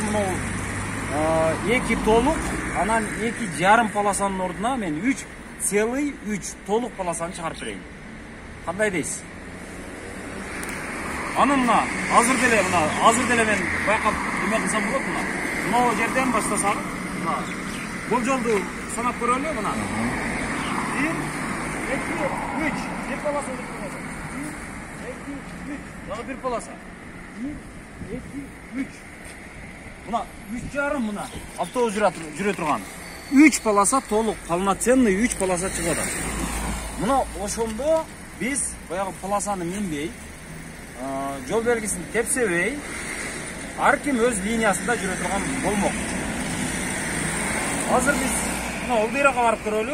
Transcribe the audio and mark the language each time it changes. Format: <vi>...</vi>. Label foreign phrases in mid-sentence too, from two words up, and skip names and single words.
<ky>Азыр мына 2 толук, анан 2,5 полосанын ордуна мен 3,3 толук полосаны чыгарып берейин. Кандай дейсиз? Аны мына азыр деле мен байкап эме кылсам болот мына. Мына жерден баштасак, мына болжолду санап көрөлү мына. 1, 2, 3.</ky> <az>Bir polasa olur mu? 1, 2, 3. Daha bir polasa. 1, 2, 3. Buna 3,5 buna. Avtobus</az> <ky>жүрө турган. 3 полоса толук, полноценный 3 полоса чыгат. Мына ошондо биз баягы полосаны минбей, жол белгисин тепсебей, ар ким өз линиясында жүрө турган болмок. Азыр биз мына Олдыйракка барып көрөлү.</ky>